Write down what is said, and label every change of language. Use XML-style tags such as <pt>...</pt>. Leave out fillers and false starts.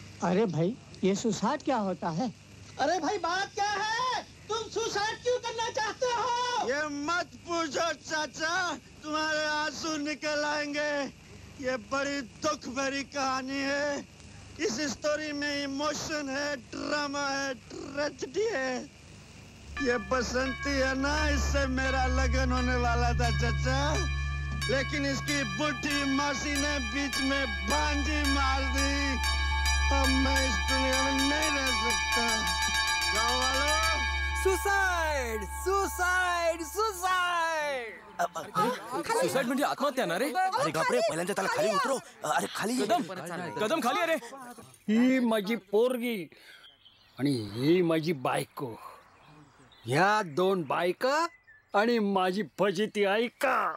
<hi>अरे भाई ये सुसाइड क्या होता है? अरे भाई बात क्या है? तुम सुसाइड क्यों करना चाहते हो? ये मत पूछो चाचा, तुम्हारे आंसू निकल आएंगे. ये बड़ी दुख भरी कहानी है. इस स्टोरी में इमोशन है, ड्रामा है, ट्रेजेडी है. ये बसंती है ना, इससे मेरा लगन होने वाला था चाचा, लेकिन इसकी बुढ़ी मासी ने बीच में भांजी मार दी. अब मैं इस दुनिया में नहीं रह सकता. गाँव वालों सुसाइड सुसाइड सुसाइड.</hi> <mr>सुसाइड म्हणजे आत्महत्या ना रे. अरे बापरे पहिल्यांदा त्याला खाली उतरव. अरे खाली कदम खाली अरे. ही माझी पोरगी आणि ही माझी बायको. ह्या दोन बायका आणि माझी फजिती ऐका.</mr>